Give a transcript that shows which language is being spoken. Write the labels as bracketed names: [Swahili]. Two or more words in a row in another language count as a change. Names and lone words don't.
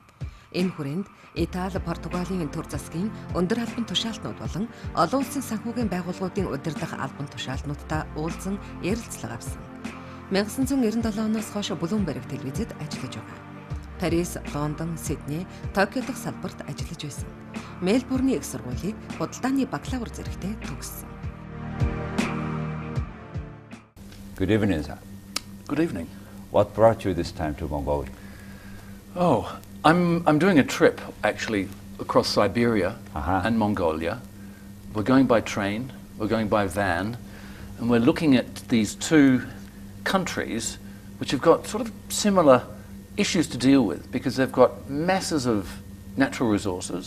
[Mongolian] Энэ хүрээнд Итали, Португалийн төр засгийн өндөр албан тушаалтнууд болон олон улсын санхүүгийн байгууллагуудын удирдах албан тушаалтнуудтай уулзсан ярилцлага авсан. 1997 оноос хойш Блүүмберг телевизэд ажиллаж байгаа. Парис, Лондон, Сиднэй, Токио дахь салбарт ажиллаж байсан. Мельбурний их сургуулийг худалдааны бакалавр зэрэгтээ төгссөн. [English] Good evening, sir. Good evening. What brought you this time to Mongolia? Oh, I'm doing a trip actually across Siberia and Mongolia. We're going by train, we're going by van, and we're looking at these two countries which have got sort of similar issues to deal with because they've got masses of natural resources.